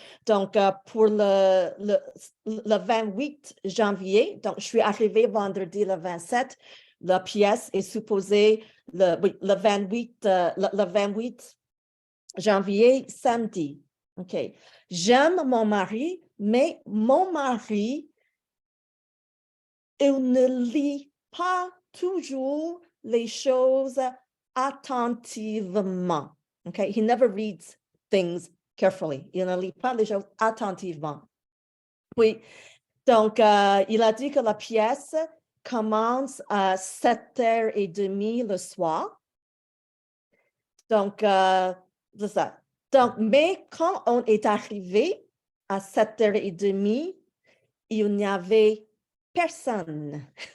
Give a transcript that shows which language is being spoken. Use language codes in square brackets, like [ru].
[fr] Donc, pour le 28 janvier, donc je suis arrivée vendredi le 27, la pièce est supposée le 28, le 28 janvier, samedi. OK. J'aime mon mari, mais mon mari, il ne lit pas toujours les choses attentivement. [en] Okay? He never reads things carefully. [fr] Il ne lit pas les choses attentivement. Oui. Donc, il a dit que la pièce commence à 7h30 le soir. Donc, c'est ça. Donc, mais quand on est arrivé à 7h30, il n'y avait personne.